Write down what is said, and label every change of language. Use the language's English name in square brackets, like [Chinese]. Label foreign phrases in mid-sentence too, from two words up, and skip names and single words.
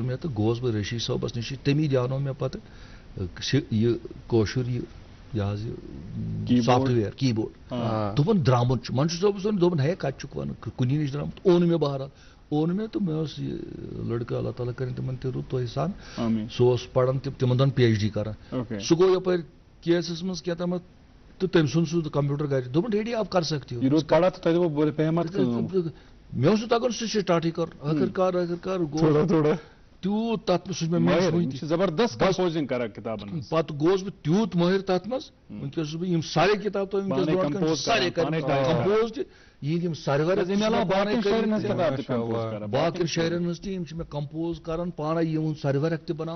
[Kashmiri] مےٚ تہٕ گوس بہٕ رشی صٲبس نِش تٔمی دیٛانوو مےٚ پتہٕ یہِ کٲشُر یہِ حظ یہِ [English] software keyboard [Kashmiri] دوٚپُن درٛامُت چھُ منشور صٲبس ووٚن دوٚپُن ہے کتہِ چھُکھ ونان کُنی نِش درٛامُت اوٚن مےٚ بہرحال اوٚن مےٚ تہٕ مےٚ اوس یہِ لڑکہٕ اللہ تعالیٰ کٔرِنۍ تِمن تہِ رُت تۄہہِ سان سُہ اوس پران تِمن دۄہن PhD کران سُہ گوٚو یپٲرۍ کیسس منٛز کیٛاہ تامتھ تہٕ تٔمۍ ژھُن سُہ کمپیوٗٹر گرِ دوٚپُن [Urdu] ڈیڈی آپ کر سکتے ہو [Kashmiri] مےٚ اوس نہٕ تگان سُہ سٹاٹٕے کرُن ٲخٕر کار تیوٗت تتھ منٛز سُہ چھُ مےٚ زبردست کمپوزنگ کران کِتابن پتہٕ گوس بہٕ تیوٗت مٲہِر تتھ منٛز وٕنکیٚس چھُس بہٕ یِم سارے کِتاب تۄہہِ وٕنکیٚس برونٛٹھ کَنہِ سارے کمپوز تہِ یِہِنٛدۍ یِم سرور باقین شاعرن ہٕنٛز تہِ یِم چھِ مےٚ کمپوز کران پانے یِہُنٛد سرورق تہِ بناوان